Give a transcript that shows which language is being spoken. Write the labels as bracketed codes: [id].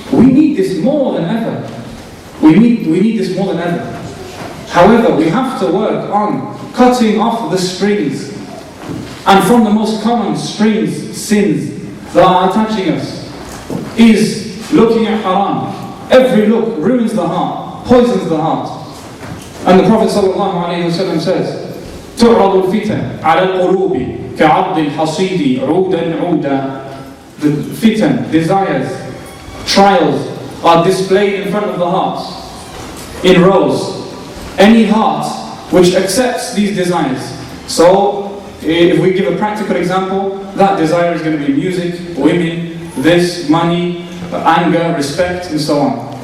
[en] We need this more than ever. We need this more than ever. However, we have to work on cutting off the strings. And from the most common strings, sins that are attaching us, is looking at haram. Every look ruins the heart, poisons the heart. And the Prophet ﷺ says, [ar] تُعْرَضُ الْفِتَنْ عَلَى الْقُلُوبِ كَعَضِّ الْحَصِيدِ عُودًا عُودًا. [en] The fitan, desires, trials are displayed in front of the hearts in rows. Any heart which accepts these desires. So, if we give a practical example, that desire is going to be music, women, this, money, anger, respect, and so on.